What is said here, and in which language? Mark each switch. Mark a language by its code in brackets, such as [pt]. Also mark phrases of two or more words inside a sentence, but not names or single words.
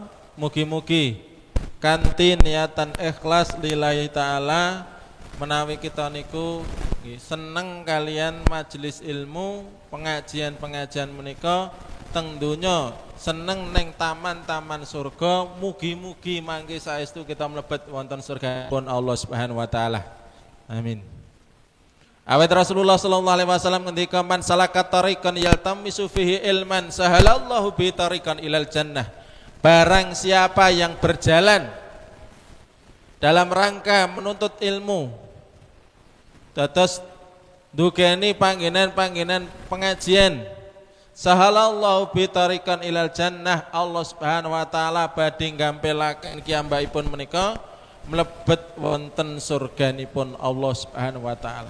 [jv] Mugi-mugi kanthi niatan ikhlas [ar] لله تعالى [jv] menawi kita niku seneng kalian majelis ilmu, pengajian-pengajian menika teng donya, seneng neng taman-taman surga, mugi-mugi mangke saestu kita mlebet wonten surga pun Allah [ar] سبحانه وتعالى. [jv] Amin. [ar] Awet Rasulullah صلى الله عليه وسلم ngendika من سلك طريقا يلتمس فيه علما سهل الله به طريقا إلى الجنة. [id] Barang siapa yang berjalan dalam rangka menuntut ilmu, [jv] dados dugeni panggenan-panggenan pengajian, [ar] سهل الله به طريقا إلى الجنة, [jv] Allah [ar] سبحانه وتعالى [jv] badhe gampelaken kiyambakipun menika mlebet wonten surganipun Allah [ar] سبحانه وتعالى.